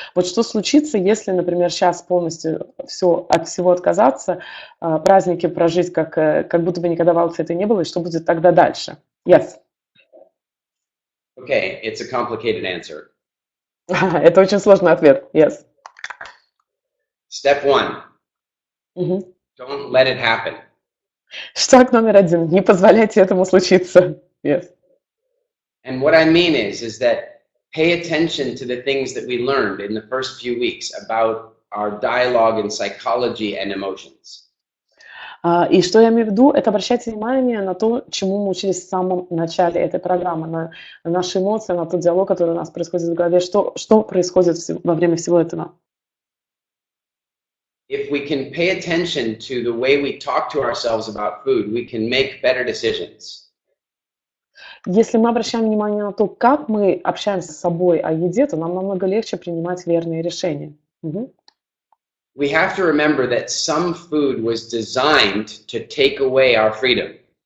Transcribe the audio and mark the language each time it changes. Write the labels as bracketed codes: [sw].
[ru] Вот что случится, если, например, сейчас полностью от всего отказаться, праздники прожить, как будто бы никогда вайлдфита не было, и что будет тогда дальше? [en] Yes. Okay, it's a complicated answer. [ru] Это очень сложный ответ. [en] Yes. Step one, Мгм. don't let it happen. [ru] Шаг номер 1. Не позволяйте этому случиться. [en] Yes. And what I mean is that pay attention to the things that we learned in the first few weeks about our dialogue and psychology and emotions. [ru] И что я имею в виду, это обращайте внимание на то, чему мы учились в самом начале этой программы, на наши эмоции, на тот диалог, который у нас происходит в голове, что происходит во время всего этого. [en] If we can pay attention to the way we talk to ourselves about food, we can make better decisions. [ru] Если мы обращаем внимание на то, как мы общаемся с собой о еде, то нам намного легче принимать верные решения. Мгм. [en] We have to remember that some food was designed to take away our freedom.